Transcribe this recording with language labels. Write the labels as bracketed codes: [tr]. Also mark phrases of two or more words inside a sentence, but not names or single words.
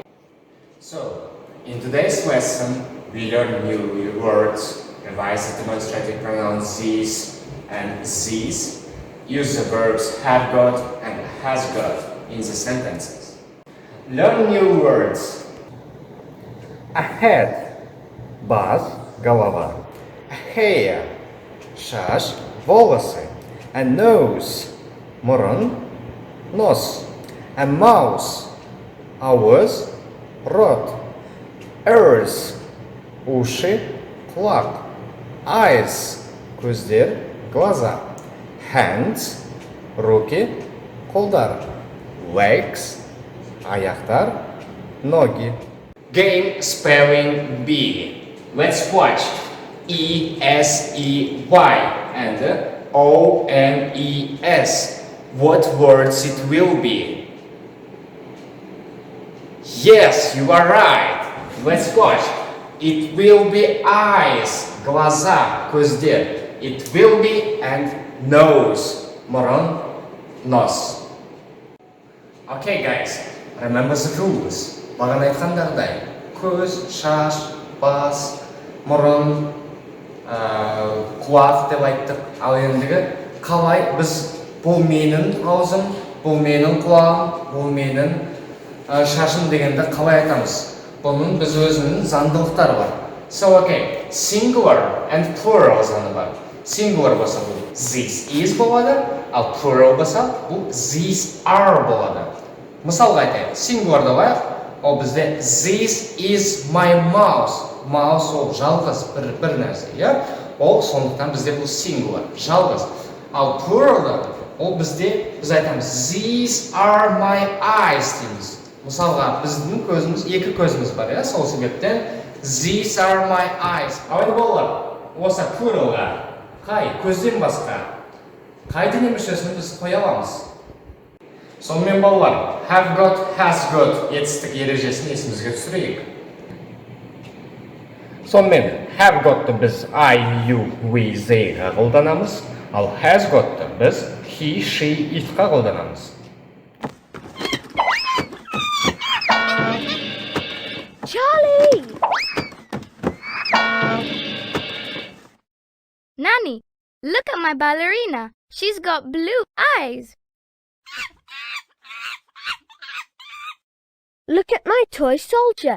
[en] So, in today's lesson, we learn new words, revise the demonstrative pronouns these and these, use the verbs have got and has got in the sentences. Learn new words. A head, бас, голова. A hair, шаш, волосы. A nose, [kk] мұрын, нос. [en] A mouse, ауыз, рот. Ears, уши, құлақ. Eyes, көздер, глаза. Hands, руки, қолдар. Legs, аяқтар, ноги. Game spelling bee. Let's watch. E-S-E-Y and O-N-E-S. What words it will be? Yes, you are right. Let's watch. It will be eyes, глаза, көздер. It will be and nose, мұрын, нос. Okay guys, remember the rules. [kk] Маған айтқандағыдай, көз, шаш, бас, мұрын, құлақ деп айттық. Ал ендігі қалай біз бұл менің аузым, бұл менің құлағым, бұл менің шашым дегенді қалай айтамыз? Бұның біз өзінің заңдылықтары бар. [en] So okay, singular and plural [kk] заңы бар. Singular болса бұл [en] this is [kk] болады, ал plural болса бұл [en] these are [kk] болады. Мысалға айтайық, singularда алайық, ол бізде [en] this is my mouse. [kk] Mouse ол жалғыз бір нәрсе, иә? Ол сондықтан бізде бұл singular, жалғыз. Ал pluralда ол бізде біз айтамыз [en] these are my eyes [kk] дейміз. Мысалға біздің көзіміз, екі көзіміз бар, иә? Сол себептен [en] these are my eyes. [kk] Ал енді балалар, осы pluralға қай көзден басқа қай дене мүшесін біз қоя аламыз? Сонымен балалар, [en] have got, has got [kk] етістік ережесін есімізге түсірейік. Сонымен, [en] have got'ты [kk] біз [en] I, you, we, [kk] they'ға қолданамыз, ал [en] has got'ты [kk] біз [en] he, she, it'қа [kk] қолданамыз. [en] Charlie! Nanny, look at my ballerina. She's got blue eyes. Look at my toy soldier.